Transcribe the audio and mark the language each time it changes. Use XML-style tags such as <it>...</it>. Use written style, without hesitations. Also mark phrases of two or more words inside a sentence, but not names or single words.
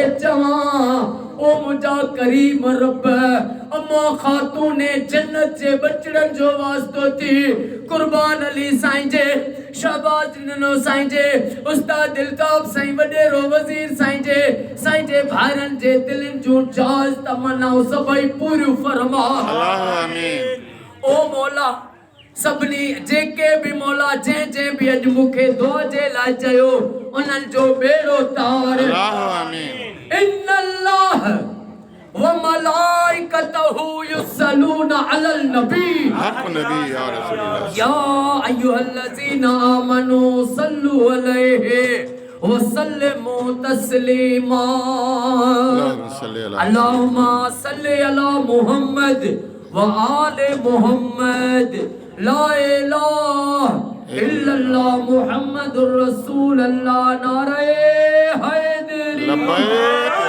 <sd>चवां ओ मुझा करीम रब अम्मा खातून जन्नत जे बचड़न जो वास्तो थी कुर्बान अली साईं जे शहबाज ॾिनो साईं जे उस्ताद इल्ताफ साईं वडेरो वजीर साईं जे भाइरनि जे दिलनि जूं जाज़ तमन्नाऊं सभई पूरियूं फरमा आमीन। ओ मौला सभिनी जेके भी मौला जंहिं भी अॼु मूंखे दुआ जे लाइ चयो उन्हनि जो बेड़ो तार आमीन।</sd> <ar>إن الله وملائكته يصلون على النبي حق نبي يا رسول الله يا أيها الذين آمنوا صلوا عليه وسلموا تسليما اللهم صل على محمد وآل محمد لا إله إلا الله محمد رسول الله</ar> <ur>نعرۂ حیدری.</ur>